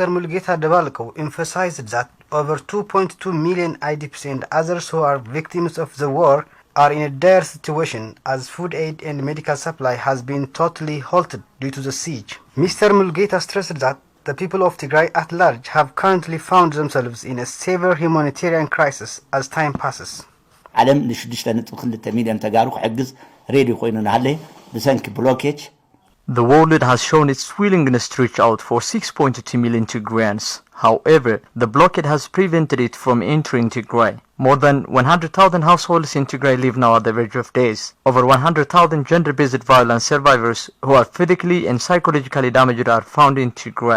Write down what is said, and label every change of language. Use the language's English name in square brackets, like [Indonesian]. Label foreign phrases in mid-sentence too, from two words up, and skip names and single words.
[English] Mulgeta Debalko, emphasized that over 2.2 million IDPs and others who are victims of the war are in a dire situation as food aid and medical supply has been totally halted due to the siege. Mr. Mulgeta stressed that the people of Tigray at large have currently found themselves in a severe humanitarian crisis as time passes. [Tigrinya] ዓለም ለ6.2 ሚሊዮን ተጋሩ ክሕግዝ ሬዲ ኮይኑ ናሃለ ብሰንኪ ብሎኬጅ [English] The world has shown its willingness to reach out for 6.2 million Tigrayans. However, the blockade has prevented it from entering Tigray. More than 100,000 households in Tigray live now at the verge of death. Over 100,000 gender-based violence survivors who are physically and psychologically damaged are found in Tigray.